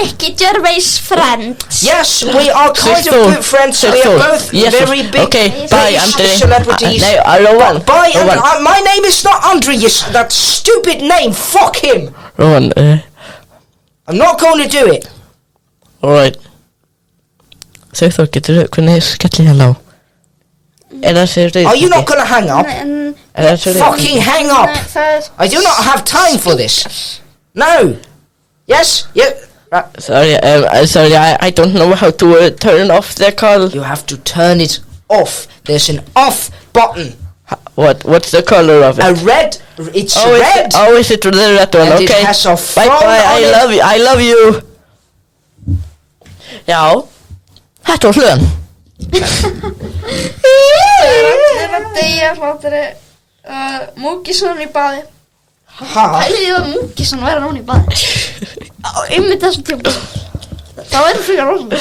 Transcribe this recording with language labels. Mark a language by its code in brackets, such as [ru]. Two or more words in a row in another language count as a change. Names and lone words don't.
[en] you and Ricky Gervais friends? Yes, we are kind of good friends. We are both very big okay, bye, Andre. celebrities. Rowan. Bye, Rowan. my name is not Andre, that stupid name. Fuck him. Rowan, I'm not going to do it. Alright. [is] Sigþór, hvernig skellir hérna á? [en] Are you not going to hang up? Fucking hang up. I do not have time for this. No. Yes. Sorry, I don't know how to turn off the call. You have to turn it off. There's an off button. What's the color of it? A red. It's red. Is it the red one? And okay. it has a Bye. phone on I love you. [is] Já, þetta var hlöðan. Allir að deyja hlátri Múkisson í baði. Ha? Pæliði að Múkisson væri núna í baði. Á einmitt þessum tíma. Það væri frekar rosalega.